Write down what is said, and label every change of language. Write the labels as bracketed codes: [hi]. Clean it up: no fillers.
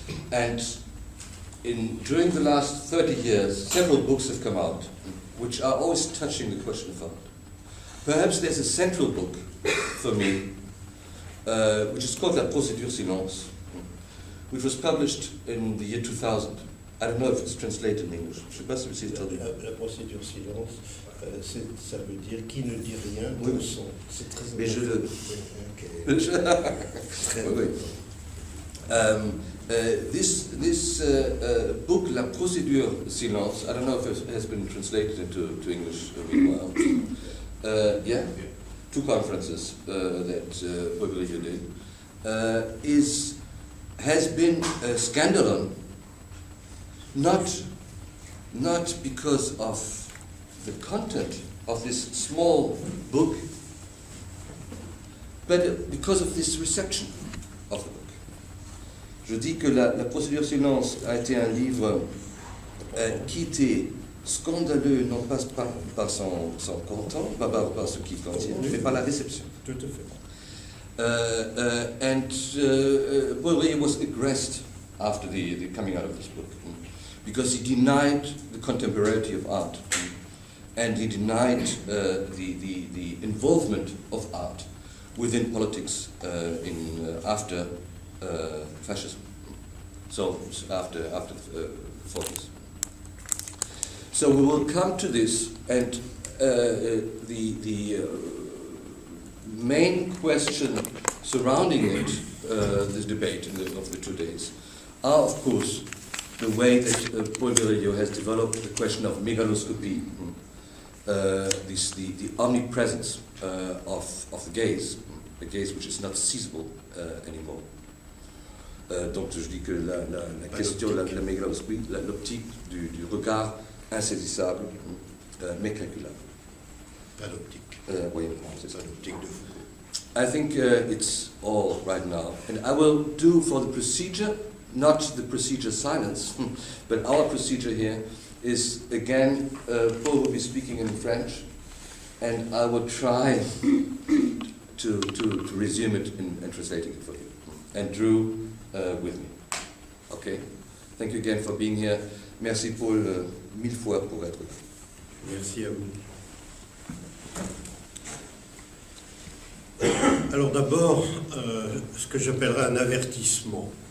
[en] And during the last 30 years, several books have come out which are always touching the question of art. Perhaps there's a central book for me, which is called La Procédure Silence, which was published in the year 2000. I don't know if it's translated in English. [fr] Je sais pas si c'est traduit. La procédure silence, ça veut dire qui ne dit rien de son. C'est très Mais je le. [en] This book, La Procédure Silence, I don't know if it has been translated into English meanwhile. Yeah, 2 conferences that Paul Virilio did, has been a scandalon. Not because of the content of this small book, but because of this reception of the book. [fr] Je dis que la Procédure Silence a été un livre qui était scandaleux, non pas par son content, pas par ce qu'il contient, mais par la réception. Tout à fait. [en] Virilio was aggressed after the coming out of this book, because he denied the contemporaneity of art, and he denied the involvement of art within politics after fascism, so after the 40s. So we will come to this, and the main question surrounding it, this debate of the 2 days, are of course the way that Paul Virilio has developed the question of megaloscopy, the omnipresence of the gaze which is not seizable anymore. [fr] Donc je dis que la question de la mégaloscopie, l'optique du regard insaisissable, mais calculable. Pas l'optique. Oui, c'est ça. Pas l'optique de Foucault. [en] I think it's all right now, and I will do for the procedure, not the procedure silence, but our procedure here is again, Paul will be speaking in French, and I will try to resume it and translating it for you, and Drew with me. Okay, thank you again for being here. [fr] Merci Paul, 1000 fois pour être là. Merci à vous. Alors d'abord, ce que j'appellerais un avertissement.